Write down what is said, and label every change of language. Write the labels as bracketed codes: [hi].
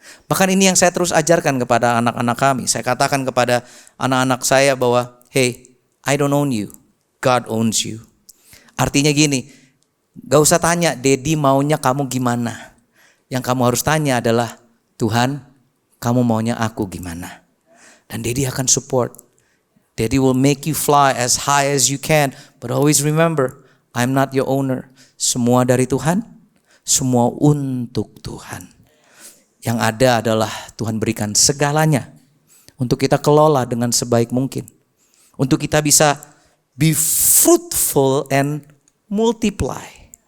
[id] Bahkan ini yang saya terus ajarkan kepada anak-anak kami. Saya katakan kepada anak-anak saya bahwa, [en] hey, I don't own you, God owns you. [id] Artinya gini, gak usah tanya, Daddy maunya kamu gimana. Yang kamu harus tanya adalah, Tuhan, kamu maunya aku gimana. Dan Daddy akan support. [en] Daddy will make you fly as high as you can. But always remember, I'm not your owner. [id] Semua dari Tuhan, semua untuk Tuhan. Yang ada adalah Tuhan berikan segalanya untuk kita kelola dengan sebaik mungkin. Untuk kita bisa [en] be fruitful and multiply.